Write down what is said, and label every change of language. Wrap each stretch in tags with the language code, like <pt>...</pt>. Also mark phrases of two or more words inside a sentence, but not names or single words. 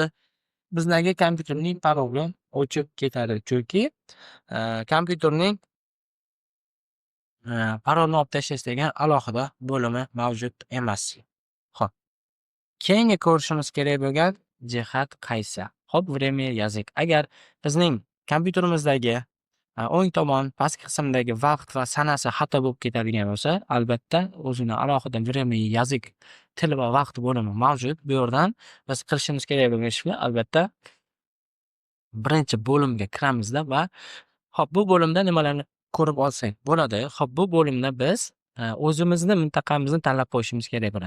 <uz>Bizdagi kompyuterning paroli o'chib ketadi, chunki kompyuterning parolni olib tashlash degan alohida bo'limi mavjud emas. Xo'p. Keyingi ko'rishimiz kerak bo'lgan jihat qaysi? Xo'p,</uz> <ru>время язык.</ru> <uz>Agar bizning kompyuterimizdagi o'ng tomon pastki qismdagi vaqt va sanasi xato bo'lib ketadigan bo'lsa, albatta o'zini alohida</uz> <ru>время язык,</ru> <uz>til va vaqt bo'limi mavjud. Bu yerdan biz qilishimiz kerak bo'lgan ishni albatta birinchi bo'limga kiramizda va xo'p, bu bo'limda nimalarni ko'rib olsak bo'ladi? Xo'p, bu bo'limda biz o'zimizni mintaqamizni tanlab qo'yishimiz kerak bo'ladi.</uz>